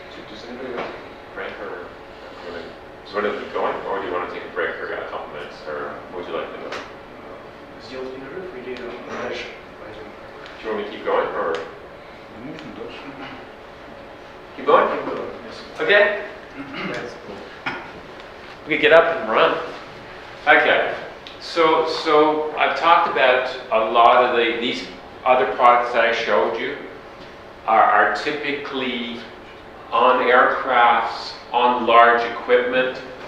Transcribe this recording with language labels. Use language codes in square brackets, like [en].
[en] Does anybody want to break or do you want to keep going, or do you want to take a break for a couple minutes, or what would you like to do? [ru] Сделать перерыв или дальше пойдем? [en] Do you want me to keep going, or [ru] Можно дальше. [en] keep going? Yes. Okay. We could get up and run. Okay. So I've talked about a lot of these other products that I showed you are typically on aircrafts, on large equipment.